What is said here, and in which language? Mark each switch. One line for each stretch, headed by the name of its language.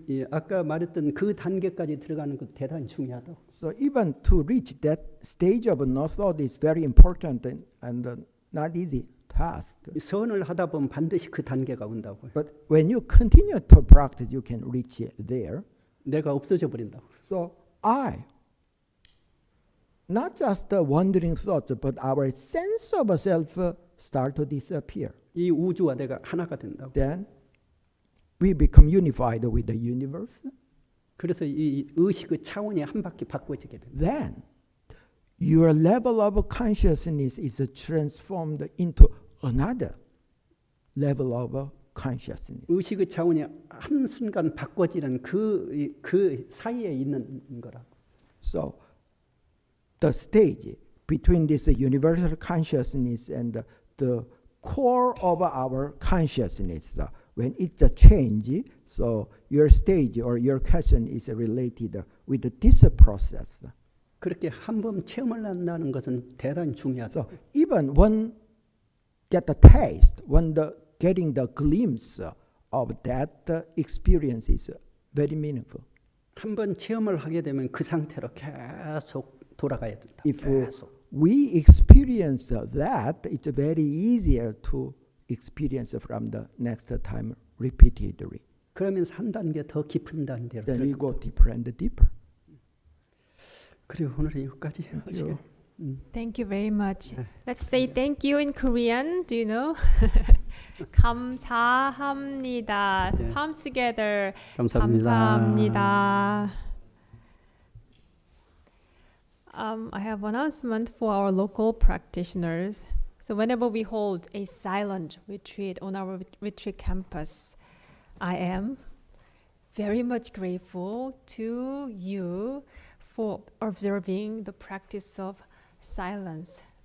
Korean: 아까 말했던 그 단계까지 들어가는 것도 대단히 중요하다고.
English: So even to reach that stage of no thought is very important and not easy task.
Korean: 선을 하다 보면 반드시 그 단계가 온다고.
English: But when you continue to practice, you can reach there.
Korean: 내가 없어져 버린다고.
English: So I, not just the wandering thoughts, but our sense of self start to disappear.
Korean: 이 우주와 내가 하나가 된다고.
English: Then we become unified with the universe.
Korean: 그래서 이 의식의 차원이 한 바퀴 바꿔지게 된다.
English: Then your level of consciousness is transformed into another level of consciousness.
Korean: 의식의 차원이 한 순간 바꿔지는 그 사이에 있는 거라고.
English: So the stage between this universal consciousness and the core of our consciousness, when it's a change, so your stage or your question is related with this process.
Korean: 그렇게 한번 체험을 한다는 것은 대단히 중요하다.
English: So even when get the taste, when getting the glimpse of that experience is very meaningful.
Korean: 한번 체험을 하게 되면 그 상태로 계속 돌아가야 된다.
English: If
Korean: 계속.
English: we experience that, it's very easier to experience from the next time repeatedly.
Korean: 그러면서 한 단계 더 깊은 단계로
English: Then we
Korean: 들어가.
English: go deeper and deeper.
Korean: 그리고 오늘은 여기까지 하시게.
English: Thank you very much. Let's say thank you in Korean. Do you know?
Korean: 감사합니다. 네.
English: Palms together.
Korean: 감사합니다. 감사합니다.
English: I have an announcement for our local practitioners. So whenever we hold a silent retreat on our retreat campus, I am very much grateful to you for observing the practice of silence.